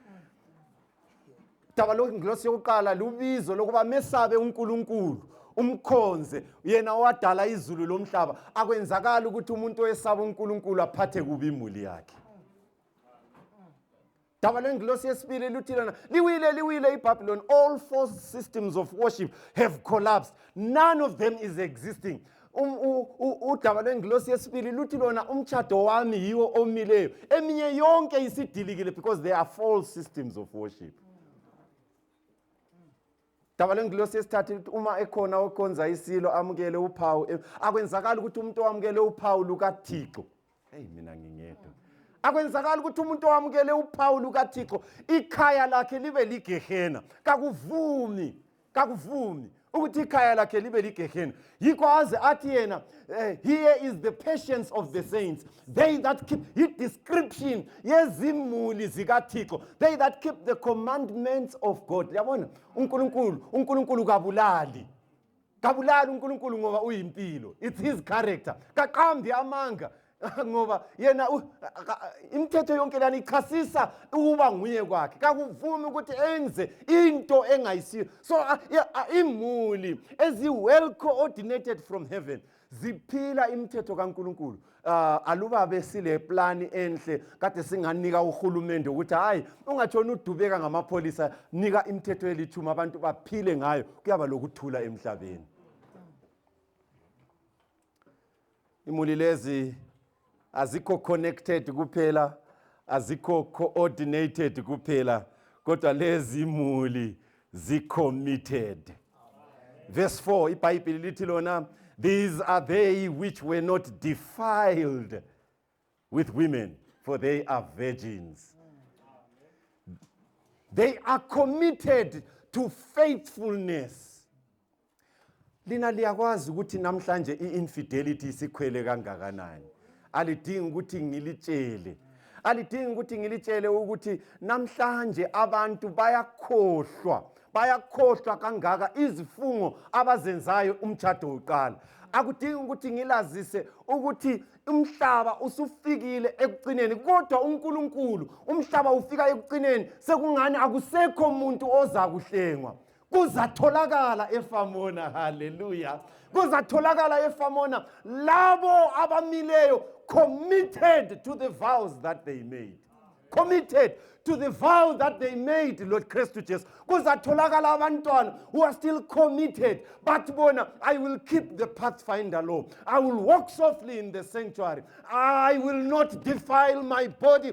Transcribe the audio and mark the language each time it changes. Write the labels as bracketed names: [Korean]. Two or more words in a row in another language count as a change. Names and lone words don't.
[North Ndebele] Udaba lwengilosi yokuqala lubizo lokuba mesabe uNkulunkulu. Umkhonze yena owadala izulu lomhlaba. Akwenzakala ukuthi umuntu oyesaba uNkulunkulu aphathe kubi imuli yakhe. Udaba lwengilosi yesibili luthi lana liwile iBabylon. [English] All four systems of worship have collapsed. None of them is existing. [North Ndebele] Udaba lwengilosi yesibili luthi lona umtshado wami yiwo omileyo. Eminye yonke isidilikile [English] because there are false systems of worship. [North Ndebele] Udaba lwengilosi yesithathu uma ekhona okhonza isilo amukele uphawu. Akwenzakala ukuthi umuntu owamukele uphawu lukaThixo. Hey mina ngingedwa. Akwenzakala ukuthi umuntu owamukele uphawu lukaThixo ikhaya lakhe libe ligehena. Kakuvumi ukuthi ikhaya lakhe libe ligehena. Yikho aze athi yena [English] here is the patience of the saints, they that keep his description [North Ndebele] yezimuli zikaThixo, [English] they that keep the commandments of God. [North Ndebele] Yabona uNkulunkulu kabulali uNkulunkulu ngoba uyimpilo. [English] It's his character. [North Ndebele] Kaqambi amanga. ngoba yena imithetho yonke lana ichasisa ukuba nguye kwakhe, kakuvumi ukuthi enze into engayisiyo. So imuli [English] ezi-well coordinated [North Ndebele] from heaven ziphila imithetho kaNkulunkulu. Aluba besile plani enhle kade singanika uhulumende ukuthi hayi ungatshona udubeka ngamapholisa, nika imithetho elithuma abantu baphile ngayo, kuyaba lokuthula emhlabeni. Imuli lezi azikho connected kuphela, azikho coordinated kuphela, kodwa lezi imuli zi-committed. Verse 4, iBhayibheli lithi lona, [English] these are they which were not defiled with women, for they are virgins. They are committed to faithfulness. [North Ndebele] Lina liyakwazi ukuthi namhlanje i-infidelity isikhwele kangakanani. Alidingi ukuthi ngilitshele. Alidingi ukuthi ngilitshele ukuthi namhlanje abantu bayakhohlwa kangaka izifungo abazenzayo umtshado wokuqala. Akudingi ukuthi ngilazise ukuthi umhlaba usufikile ekugcineni, kodwa uNkulunkulu umhlaba ufika ekugcineni sekungani akusekho umuntu oza kuhlengwa. Kuzatholakala eFamona, hallelujah. Kuzatholakala eFamona labo abamileyo, [English] committed to the vows that they made. Committed to the vow that they made, Lord Christ Jesus. [North Ndebele] Kuzatholakala abantwana [English] who are still committed, but bona, I will keep the pathfinder law. I will walk softly in the sanctuary. I will not defile my body.